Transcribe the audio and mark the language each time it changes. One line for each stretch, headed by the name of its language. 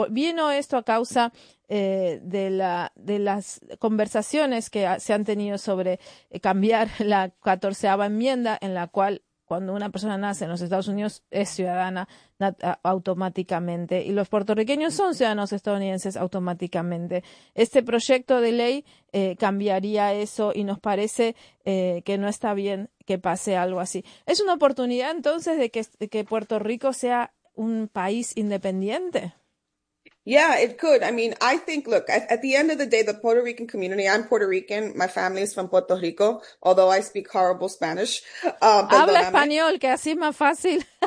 Spanish: Vino esto a causa de las conversaciones que se han tenido sobre cambiar la 14ª enmienda, en la cual cuando una persona nace en los Estados Unidos es ciudadana automáticamente, y los puertorriqueños son ciudadanos estadounidenses automáticamente. Este proyecto de ley cambiaría eso, y nos parece que no está bien que pase algo así. ¿Es una oportunidad entonces de que Puerto Rico sea un país independiente?
English: Yeah, it could. I mean, I think, look, at the end of the day, the Puerto Rican community, I'm Puerto Rican. My family is from Puerto Rico, although I speak horrible Spanish.
Spanish: Habla español, que así es más fácil.